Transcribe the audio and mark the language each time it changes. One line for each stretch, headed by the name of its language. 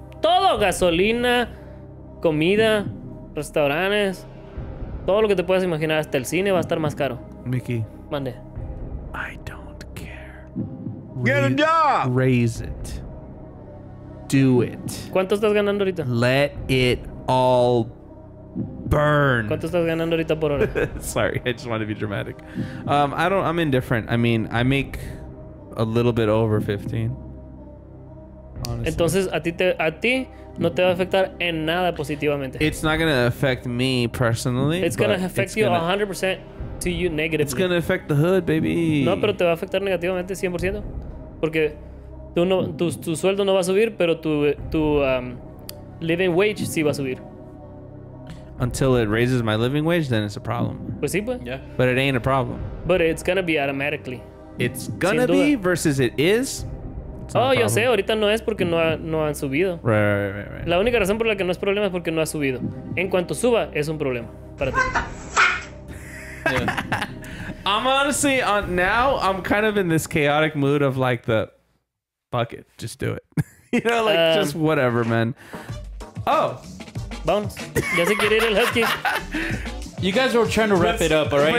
Spanish: Todo, gasolina, comida, restaurantes, todo lo que te puedas imaginar, hasta el cine va a estar más caro. Mickey, Mande.
English: I don't care. Get a job! Raise it. do it.
Spanish: ¿Cuánto estás ganando ahorita?
English: Let it all burn.
Spanish: ¿Cuánto estás ganando ahorita por hora?
English: Sorry, I just want to be dramatic. I'm indifferent. I mean, I make a little bit over 15. Honestly.
Spanish: Entonces, a ti no te va a afectar en nada positivamente.
English: It's not going to affect me personally. It's going to affect you 100% to you negatively. It's going to affect the hood, baby.
Spanish: No, pero te va a afectar negativamente 100%. Porque tu sueldo no va a subir, pero tu living wage sí va a subir.
English: Until it raises my living wage, then it's a problem.
Spanish: Pues sí, pues.
English: Yeah. But it ain't a problem. But it's going to be automatically. It's going to be versus it is.
Spanish: Oh, yo sé, ahorita no es porque no han subido.
English: Right.
Spanish: La única razón por la que no es problema es porque no ha subido. En cuanto suba, es un problema para ti.
English: Yeah. I'm honestly now I'm kind of in this chaotic mood of like the fuck it, just do it. You know, like just whatever, man. Oh,
Spanish: vámonos. Ya se quiere ir el husky.
English: You guys were trying to wrap it up, all right?